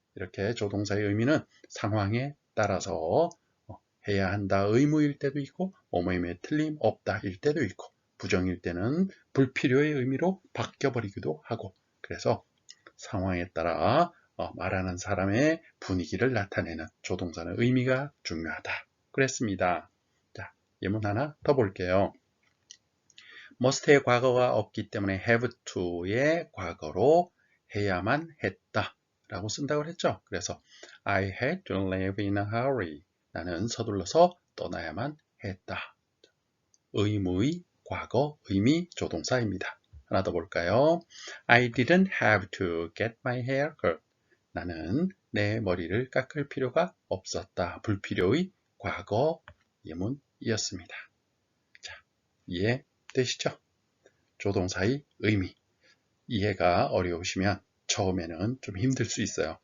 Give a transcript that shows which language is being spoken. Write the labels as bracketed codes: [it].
[ko] 이렇게 조동사의 의미는 상황에 따라서 해야 한다 의무일 때도 있고 뭐뭐임에 틀림없다일 때도 있고 부정일 때는 불필요의 의미로 바뀌어버리기도 하고 그래서 상황에 따라 말하는 사람의 분위기를 나타내는 조동사는 의미가 중요하다. 그랬습니다. 자, 예문 하나 더 볼게요. must의 과거가 없기 때문에 have to의 과거로 해야만 했다 라고 쓴다고 했죠. 그래서 [en] I had to leave in a hurry. [ko] 나는 서둘러서 떠나야만 했다. 의무의 과거 의미 조동사입니다. 하나 더 볼까요? [en] I didn't have to get my hair cut. [ko] 나는 내 머리를 깎을 필요가 없었다. 불필요의 과거 예문이었습니다. 자, 이해되시죠? 조동사의 의미. 이해가 어려우시면 처음에는 좀 힘들 수 있어요.